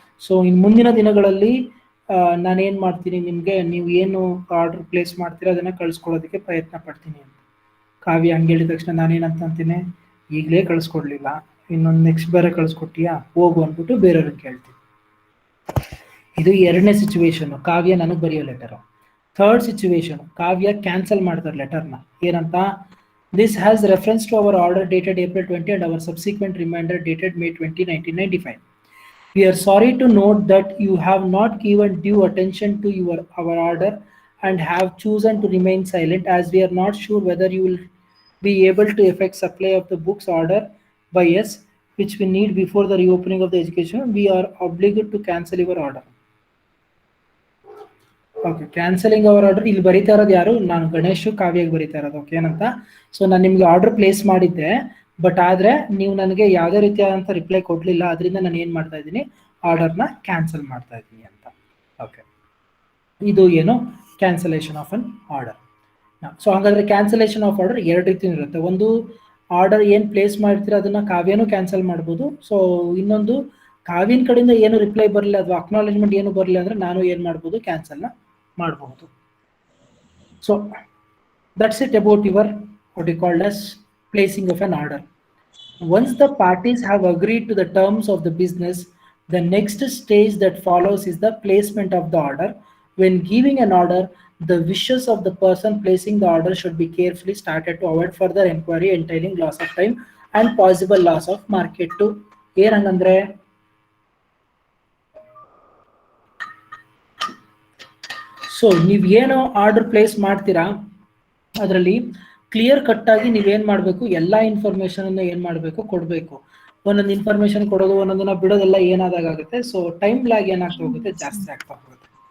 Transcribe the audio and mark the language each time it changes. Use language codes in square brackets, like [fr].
[kn] So ಇನ್ನು ಮುಂದಿನ ದಿನಗಳಲ್ಲಿ ನಾನೇನು ಮಾಡ್ತೀನಿ, ನಿಮಗೆ ನೀವು ಏನು ಆರ್ಡರ್ ಪ್ಲೇಸ್ ಮಾಡ್ತೀರಾ ಅದನ್ನು ಕಳಿಸ್ಕೊಡೋದಕ್ಕೆ ಪ್ರಯತ್ನ ಪಡ್ತೀನಿ ಅಂತ. ಕಾವ್ಯ ಹಂಗೆ ಹೇಳಿದ ತಕ್ಷಣ ನಾನೇನಂತ ಅಂತೀನಿ, ಈಗಲೇ ಕಳಿಸ್ಕೊಡ್ಲಿಲ್ಲ, ಇನ್ನೊಂದು ನೆಕ್ಸ್ಟ್ ಬೇರೆ ಕಳಿಸ್ಕೊಟ್ಟಿಯಾ, ಹೋಗು ಅಂದ್ಬಿಟ್ಟು ಬೇರೆಯವ್ರಿಗೆ ಕೇಳ್ತೀನಿ. ಇದು ಎರಡನೇ ಸಿಚುವೇಶನು, ಕಾವ್ಯ ನನಗೆ ಬರೆಯೋ ಲೆಟರು. ಥರ್ಡ್ ಸಿಚುವೇಶನ್, ಕಾವ್ಯ ಕ್ಯಾನ್ಸಲ್ ಮಾಡ್ತಾರೆ ಲೆಟರ್ನ. [en] ಏನಂತ, this has reference to our order dated April 20 and our subsequent reminder dated May 20, 1995. We are sorry to note that you have not given due attention to our order and have chosen to remain silent as we are not sure whether you will be able to effect supply of the books order by us, which we need before the reopening of the education. We are obligated to cancel your order. [kn] Okay, [en] cancelling our order [kn] ಇಲ್ಲಿ ಬರೀತಾ ಇರೋದು ಯಾರು? ನಾನು ಗಣೇಶ್ ಕಾವ್ಯಗೆ ಬರೀತಾ ಇರೋದು. Okay ಏನಂತ? So ನಾನು ನಿಮ್ಗೆ ಆರ್ಡರ್ ಪ್ಲೇಸ್ ಮಾಡಿದ್ದೆ, ಬಟ್ ಆದರೆ ನೀವು ನನಗೆ ಯಾವುದೇ ರೀತಿಯಾದಂಥ ರಿಪ್ಲೈ ಕೊಡಲಿಲ್ಲ, ಅದರಿಂದ ನಾನು ಏನು ಮಾಡ್ತಾ ಇದ್ದೀನಿ, ಆರ್ಡರ್ನ ಕ್ಯಾನ್ಸಲ್ ಮಾಡ್ತಾ ಇದ್ದೀನಿ ಅಂತ. ಓಕೆ, ಇದು ಏನು? [en] Cancellation of an order. [kn] So ಹಾಗಾದರೆ ಕ್ಯಾನ್ಸಲೇಷನ್ ಆಫ್ ಆರ್ಡರ್ ಎರಡು ರೀತಿ ಇರುತ್ತೆ. ಒಂದು, ಆರ್ಡರ್ ಏನು ಪ್ಲೇಸ್ ಮಾಡ್ತೀರಾ ಅದನ್ನು ಕಾವ್ಯನೂ ಕ್ಯಾನ್ಸಲ್ ಮಾಡ್ಬೋದು. ಸೊ ಇನ್ನೊಂದು, ಕಾವ್ಯನ ಕಡೆಯಿಂದ ಏನು ರಿಪ್ಲೈ ಬರಲಿಲ್ಲ ಅಥವಾ ಅಕ್ನಾಲೇಜ್ಮೆಂಟ್ ಏನು ಬರಲಿಲ್ಲ ಅಂದರೆ ನಾನು ಏನು ಮಾಡ್ಬೋದು, ಕ್ಯಾನ್ಸಲ್ನ ಮಾಡಬಹುದು. [en] So that's it about your what you called as placing of an order. Once the parties have agreed to the terms of the business, the next stage that follows is the placement of the order. When giving an order, the wishes of the person placing the order should be carefully started to avoid further inquiry entailing loss of time and possible loss of market too. [kn] ಏನಂದ್ರೆ so ನೀವೇನೋ order place ಮಾಡ್ತೀರಾ, ಅದರಲ್ಲಿ clear cut ಆಗಿ ನೀವೇನು ಮಾಡಬೇಕು, ಎಲ್ಲ information ಅನ್ನು ಏನು ಮಾಡಬೇಕು, ಕೊಡಬೇಕು. ಒಂದೊಂದು ಇನ್ಫಾರ್ಮೇಷನ್ ಕೊಡೋದು, ಒಂದೊಂದನ್ನ ಬಿಡೋದೆಲ್ಲ ಏನಾದಾಗುತ್ತೆ, ಸೊ ಟೈಮ್ ಲ್ಯಾಗ್ ಏನಾಗ್ತಾ ಹೋಗುತ್ತೆ, ಜಾಸ್ತಿ ಆಗ್ತಾ ಹೋಗುತ್ತೆ.